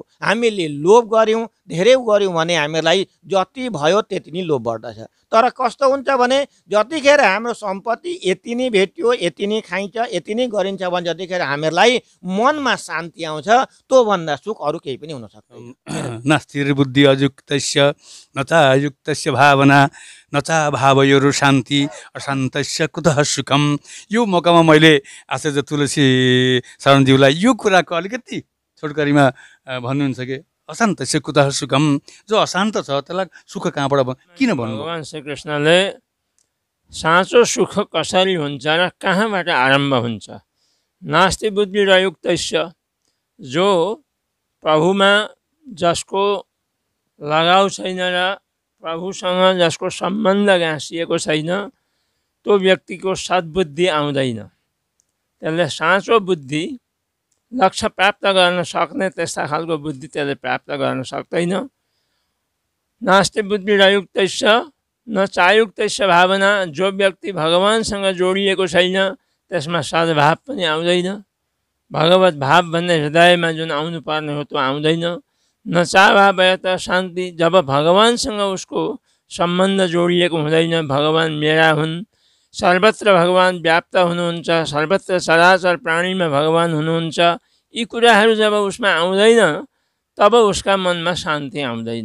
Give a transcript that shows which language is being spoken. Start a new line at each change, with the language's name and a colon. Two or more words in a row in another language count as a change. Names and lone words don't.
Nepali: हामीले लोभ गऱ्यौँ, धेरै गऱ्यौँ भने हामीलाई जति भयो त्यति नै लोभ बढ्दछ। तर कस्तो हुन्छ भने जतिखेर हाम्रो सम्पत्ति यति नै भेट्यो, यति नै खाइन्छ, यति नै गरिन्छ भने जतिखेर हामीलाई मनमा शान्ति आउँछ त्योभन्दा सुख अरू केही पनि हुन सक्दैन।
Sanskrit: नास्तिर्बुद्धि अयुक्तस्य न च अयुक्तस्य भावना न च भावयोरु शान्ति अशान्तस्य कुतः सुखम।
Nepali: यो मौकामा मैले आचार्य तुलसी शरणज्यूलाई यो कुराको अलिकति छोटकरीमा भन्नुहुन्छ कि
Sanskrit: अशान्तस्य कुतः सुखम,
Nepali: जो अशान्त छ त्यसलाई सुख कहाँबाट किन भन्नु? भगवान श्रीकृष्णले साँचो सुख कसरी हुन्छ र कहाँबाट आरम्भ हुन्छ?
Sanskrit: नास्ति बुद्धि रयुक्तस्य,
Nepali: जो प्रभुमा जसको लगाउ छैन र प्रभुसँग जसको सम्बन्ध गाँसिएको छैन त्यो व्यक्तिको सद्बुद्धि आउँदैन। त्यसले साँचो बुद्धि, लक्ष्य प्राप्त गर्न सक्ने त्यस्ता खालको बुद्धि त्यसले प्राप्त गर्न सक्दैन।
Sanskrit: नास्ति बुद्धि रयुक्तस्य न चायुक्तस्य भावना,
Nepali: जो व्यक्ति भगवानसँग जोडिएको छैन त्यसमा सद्भाव पनि आउँदैन। भगवत भाव भन्ने हृदयमा जुन आउनुपर्ने हो त्यो आउँदैन।
Sanskrit: न चाभावयत शान्ति,
Nepali: जब भगवानसँग उसको सम्बन्ध जोडिएको हुँदैन, भगवान मेरा हुन्, सर्वत्र भगवान व्याप्त हुनुहुन्छ, सर्वत्र चराचर प्राणीमा भगवान हुनुहुन्छ, यी कुराहरू जब उसमा आउँदैन तब उसका मनमा शान्ति आउँदैन।